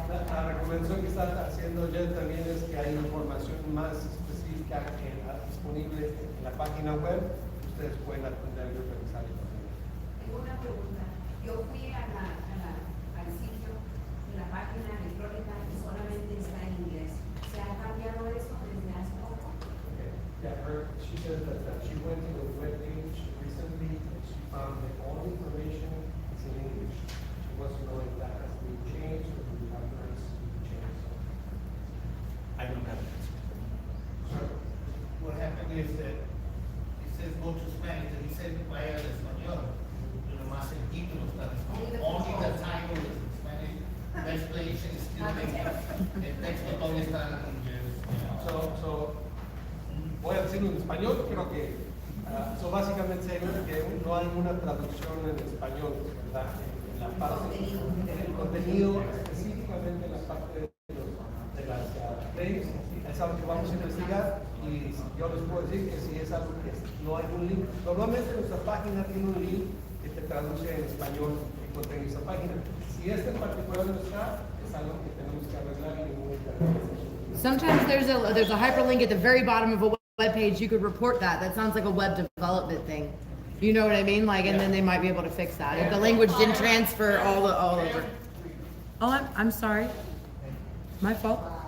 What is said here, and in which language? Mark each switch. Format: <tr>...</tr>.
<es>La recomendación que está haciendo Jen también es que hay información más específica disponible en la página web. Ustedes pueden atender y revisar. Tengo una pregunta. Yo fui al sitio de la página electrónica y solamente está en inglés. ¿Se ha cambiado eso desde hace poco?</es> <en>Yeah, she said that she went to the web page recently and she found that all the information is in English. She wants to know if that has been changed or if the documents changed. I don't have an answer. What happened is that it says go to Spanish, and he said</en> <es>vaya al español. Pero nomás el título está en español.</es> <en>Only the title is in Spanish. The explanation is still in English.</en> <es>El texto todavía está en inglés. So, voy a decirlo en español, creo que básicamente que no hay una traducción en español, ¿verdad? En la parte, en el contenido, específicamente en la parte de las leyes, es algo que vamos a investigar y yo les puedo decir que si es algo que no hay un link. Normalmente nuestra página tiene un link que te traduce en español el contenido de esa página. Si este en particular no está, es algo que tenemos que arreglar y muy</es> <en>Sometimes there's a hyperlink at the very bottom of a web page. You could report that. That sounds like a web development thing. You know what I mean? Like, and then they might be able to fix that if the language didn't transfer all over. Oh, I'm sorry. My fault.</en>